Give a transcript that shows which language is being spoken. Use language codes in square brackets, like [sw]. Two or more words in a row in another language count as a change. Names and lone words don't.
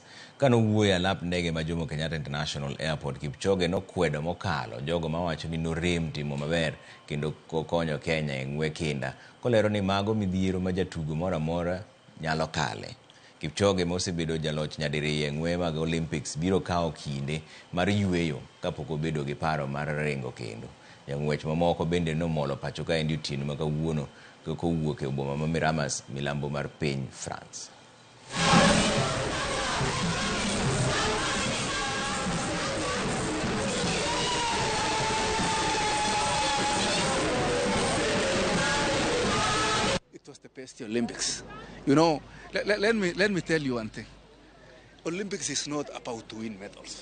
[luo] Kanowuoyo e alap ndege ma Jomo Kenyatta International Airport, Kipchoge nokwedo mokalo jogo mawacho ni norem timo maber kendo konyo Kenya e ng'we kinda, kolero ni mago midhiero ma jatugo moro amora nyalo kale. Kipchoge mosebedo jaloch nyadiriyo e ng'we mag Olympics biro kawo kinde mar yueyo kapok obedo gi paro mar ringo kendo. Jang'wech mamoko bende nomolo pacho ka endi otieno ma kawuono kowuok e boma ma Miramas, milambo mar piny France. [en] It was the best Olympics. You know, let me tell you one thing. Olympics is not about to win medals.